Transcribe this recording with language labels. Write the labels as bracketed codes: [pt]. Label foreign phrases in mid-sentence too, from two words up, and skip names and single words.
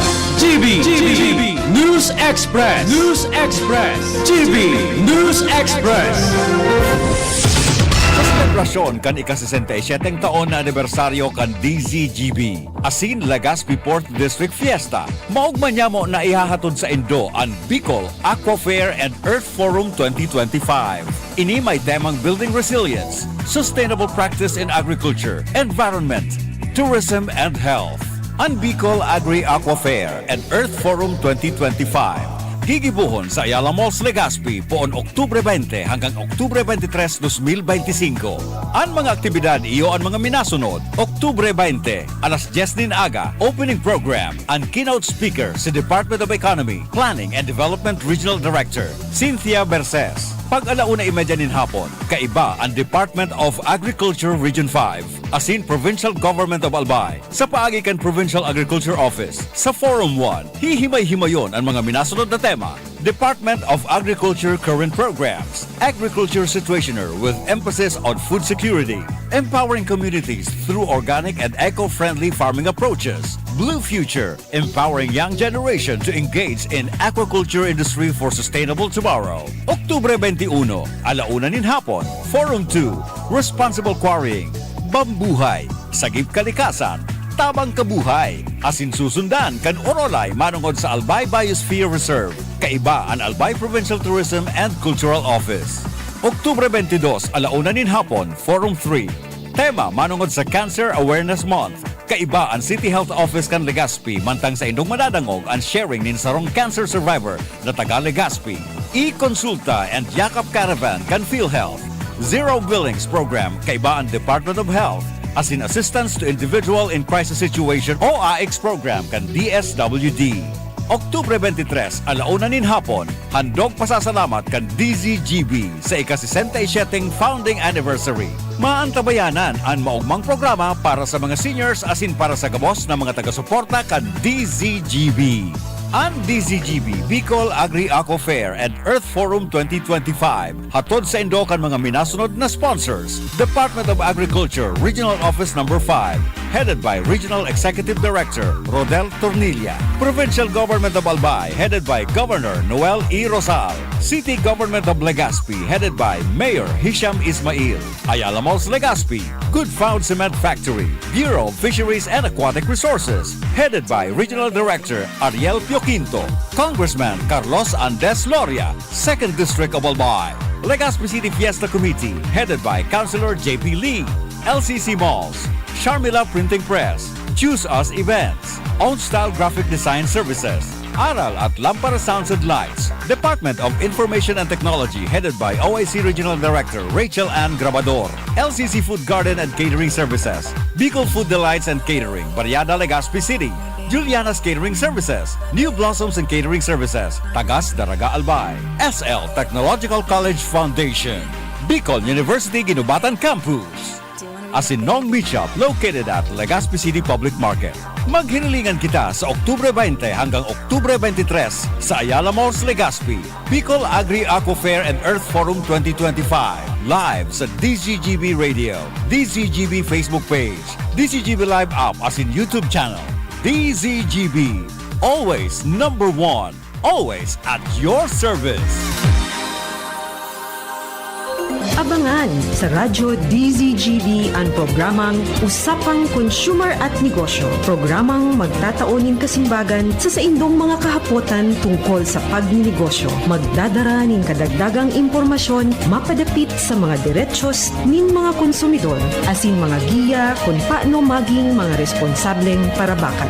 [bik] GB News Express. News Express. GB News Express. Sa selebrasyon kan ika-67 taon na anibersaryo kan DZGB, asin Legazpi Port District Fiesta, maugman niya mo na ihahatod sa Indo ang Bicol Aqua Fair and Earth Forum 2025. Ini may temang Building Resilience, Sustainable Practice in Agriculture, Environment, Tourism and Health. Ang Bicol Agri-Aqua Fair and Earth Forum 2025 gigibuhon sa Ayala Malls Legazpi poon Oktubre 20 hanggang Oktubre 23, 2025. Ang mga aktibidad iyo ang mga minasunod. Oktubre 20, alas 10 din aga, opening program. Ang [en] keynote speaker [bik] si Department of Economy, Planning and Development Regional Director, Cynthia Berces. Pag-alauna-imedya nin hapon, kaiba ang Department of Agriculture Region 5, asin Provincial Government of Albay, sa paagikan Provincial Agriculture Office. Sa Forum 1, hihimay-himayon ang mga minasunod na tema. [en] Department of Agriculture current programs. Agriculture Situationer with emphasis on food security. Empowering communities through organic and eco-friendly farming approaches. Blue Future, empowering young generation to engage in aquaculture industry for sustainable tomorrow. [bik] Oktubre 21, alauna nin hapon. Forum 2, Responsible Quarrying. Bambuhay, Sagip Kalikasan, Tabang Kabuhay, asin susundan kan Orolay manungod sa Albay Biosphere Reserve, kaiba ang Albay Provincial Tourism and Cultural Office. Oktubre 22, alauna nin hapon, Forum 3. Tema manungod sa Cancer Awareness Month, kaiba ang City Health Office kan Legazpi, mantang sa indong madadangog ang sharing nin sarong [en] cancer survivor [bik] na taga Legazpi. E-Consulta and Yakap Caravan kan PhilHealth. Zero Billings Program, kaiba ang Department of Health, as in Assistance to Individual in Crisis Situation o AIX Program kan DSWD. Oktubre 23, alauna nin hapon, handog pasasalamat kan DZGB sa ika-67 [en] founding anniversary. [bik] Maantabayanan ang maugmang programa para sa mga seniors asin para sa gabos na mga taga-suporta kan DZGB. Ang DZGB, Bicol Agri-Aco Fair and Earth Forum 2025. Hatod sa indo kan mga minasunod na sponsors. Department of Agriculture, Regional Office No. [en] 5, headed by Regional Executive Director Rodel Tornilla. Provincial Government of Albay, headed by Governor Noel E. Rosal. City Government of Legazpi, headed by Mayor Hisham Ismail. Ayala Malls Legazpi, Good Found Cement Factory. Bureau of Fisheries and Aquatic Resources, headed by Regional Director Ariel Pioquinto. Congressman Carlos Andes Loria, 2nd District of Albay. Legazpi City Fiesta Committee, headed by Councilor J.P. Lee. LCC Malls, Sharmila Printing Press, Choose Us Events, Own Style Graphic Design Services, Aral at Lampara Sounds and Lights, Department of Information and Technology, headed by OIC Regional Director Rachel Ann Grabador, LCC Food Garden and Catering Services, Bicol Food Delights and Catering, Barriada Legazpi City, Juliana's Catering Services, New Blossoms and Catering Services, Tagas Daraga Albay, SL Technological College Foundation, Bicol University Ginubatan Campus, Asinong Meat Shop located at Legazpi City Public Market. [bik] Maghinilingan kita sa Oktubre 20 hanggang Oktubre 23 sa Ayala Malls Legazpi, Bicol Agri-Aco Fair and Earth Forum 2025. Live sa DZGB Radio, DZGB Facebook page, DZGB Live app as in YouTube channel. [en] DZGB, always number one, always at your service. [tl] Abangan sa Radyo DZGB ang programang Usapang Consumer at Negosyo. [bik] Programang magtataunin kasimbagan sa saindong mga kahapotan tungkol sa pagninegosyo. Magdadara ning kadagdagang impormasyon mapadapit sa mga diretsyon nin mga konsumidor asin mga giya kung paano maging mga responsableng parabakan.